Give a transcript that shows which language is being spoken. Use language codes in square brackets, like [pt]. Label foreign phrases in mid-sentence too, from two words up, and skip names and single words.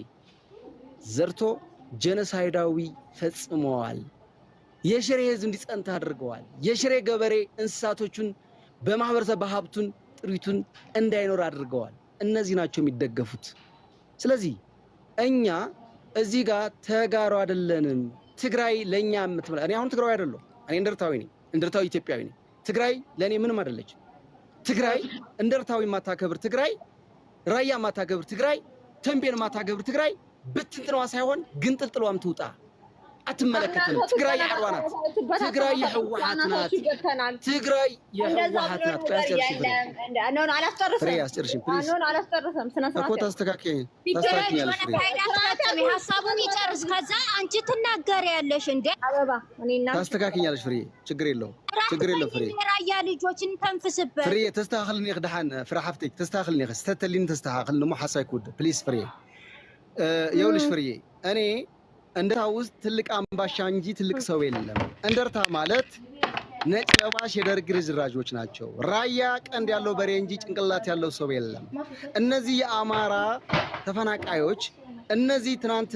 [am] ዘርቶ ጄኖሳይዳዊ ፈጽመዋል። የሽሬ ህዝብ እንዲጸንታ አድርገዋል። የሽሬ ገበሬ እንስሳቶቹን በማህበረሰብ በሀብቱን ጥሪቱን እንዳይኖር አድርገዋል። እነዚህ ናቸው የሚደገፉት። ስለዚህ እኛ እዚህ ጋር ተጋሩ አይደለንም። ትግራይ ለኛ የምትመላ እኔ አሁን ትግራዊ አይደለሁ። እኔ እንደርታዊ ነኝ፣ እንደርታዊ ኢትዮጵያዊ ነኝ። ትግራይ ለኔ ምንም አይደለች። ትግራይ እንደርታዊ ማታከብር ትግራይ፣ ራያ ማታከብር ትግራይ፣ ተንቤን ማታከብር ትግራይ ብትንትነዋ ሳይሆን ግን ጥልጥሏም ትውጣ። አትመለከተንም። ትግራይ የዓድዋ ናት። ትግራይ የህወሓት ናት። ትግራይ የህወሓት ናት። ሀሳቡን ይጨርስ፣ ከዛ አንቺ ትናገሪያለሽ። እንደ ታስተካክኛለሽ ፍሬ፣ ችግር የለውም፣ ችግር የለውም ፍሬ። ራያ ልጆችን ተንፍስበት ፍሬ። [ti] ተስተካክልኒ ክድሓን ፍሬ ሓፍተይ ተስተካክልኒ ስተተሊኒ ተስተካክል ንሞ ሓሳብ ይክውድ ፕሊዝ ፍሬ። [am] የውልሽ ፍሬ እኔ እንደርታ ውስጥ ትልቅ አምባሻ እንጂ ትልቅ ሰው የለም። እንደርታ ማለት ነጭ ለባሽ የደርግ ርዝራዦች ናቸው። ራያ ቀንድ ያለው በሬ እንጂ ጭንቅላት ያለው ሰው የለም። እነዚህ የአማራ ተፈናቃዮች፣ እነዚህ ትናንትና